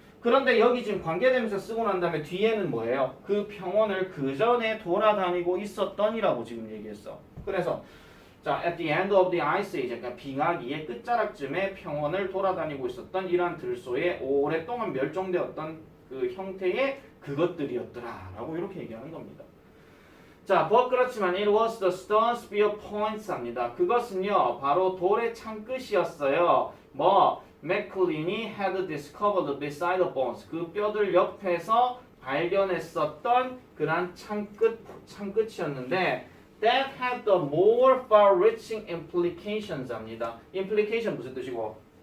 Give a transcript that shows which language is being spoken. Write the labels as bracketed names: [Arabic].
[Korean] 그런데 여기 지금 관계대명사 쓰고 난 다음에 뒤에는 뭐예요? 그 평원을 그 전에 돌아다니고 있었던이라고 지금 얘기했어. 그래서 자, [English] at the end of the ice age, [Korean] 그러니까 빙하기의 끝자락쯤에 평원을 돌아다니고 있었던 이러한 들소의 오랫동안 멸종되었던 그 형태의 그것들이었더라라고 이렇게 얘기하는 겁니다. [English] 자, but [Korean] 그렇지만 [English] it was the stone spear points 합니다. [Korean] 그것은요, 바로 돌의 창끝이었어요. 뭐 맥클린이 [English] had discovered beside the bones. [Korean] 그 뼈들 옆에서 발견했었던 그런 창끝이었는데 [English] that had the more far-reaching implications [Korean] 합니다. implication 무슨 뜻이고?